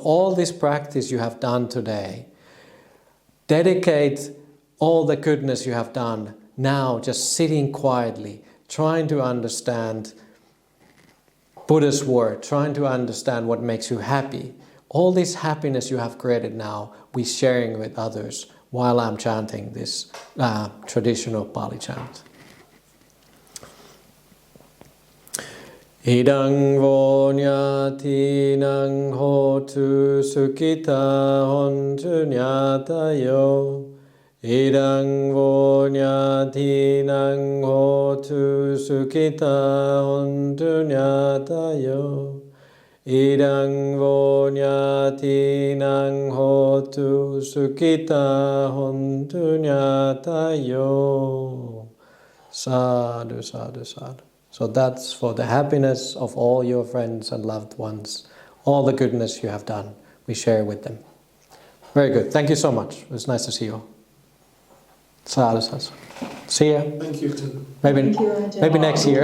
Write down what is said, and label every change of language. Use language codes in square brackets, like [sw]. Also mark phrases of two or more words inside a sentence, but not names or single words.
[en] So all this practice you have done today, dedicate all the goodness you have done now, just sitting quietly, trying to understand Buddha's word, trying to understand what makes you happy. All this happiness you have created now, we're sharing with others while I'm chanting this traditional Pali chant. [pi] Idang vonyati nang hotu sukita hontu nyatayo. Idang vonyati nang hotu sukita hontu nyatayo. Idang vonyati nang hotu sukita hontu nyatayo. Sadhu, sadhu, sadhu. [en] So that's for the happiness of all your friends and loved ones. All the goodness you have done, we share with them. Very good. Thank you so much. It was nice to see you all. [pi] Sadhu, sadhu. [en] See ya. Thank you too. Maybe next year.